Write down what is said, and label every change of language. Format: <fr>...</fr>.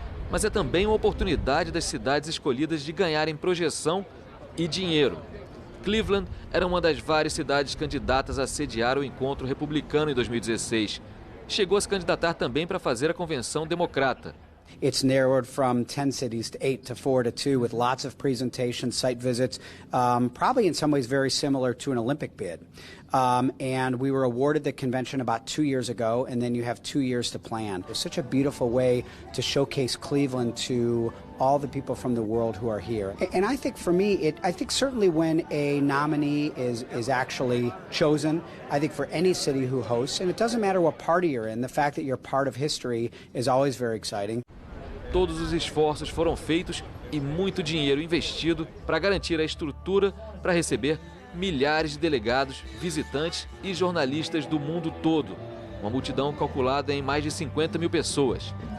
<pt>Mas é também uma oportunidade das cidades escolhidas de ganharem projeção e dinheiro. Cleveland era uma das várias cidades candidatas a sediar o encontro republicano em 2016. Chegou a se candidatar também para fazer a convenção democrata.</pt> <en>It's narrowed from 10 cities to 8 to 4 to 2 with lots of presentations, site visits, probably in some ways very similar to an Olympic bid. And we were awarded the convention about 2 years ago, and then you have 2 years to plan. It's such a beautiful way to showcase Cleveland to all the people from the world who are here. And I think for me, I think certainly when a nominee is actually chosen, I think for any city who hosts, and it doesn't matter what party you're in, the fact that you're part of history is always very exciting.</en> <pt>Todos os esforços foram feitos e muito dinheiro investido para garantir a estrutura para receber milhares de delegados, visitantes e jornalistas do mundo todo. Uma multidão calculada em mais de 50 mil pessoas.</pt>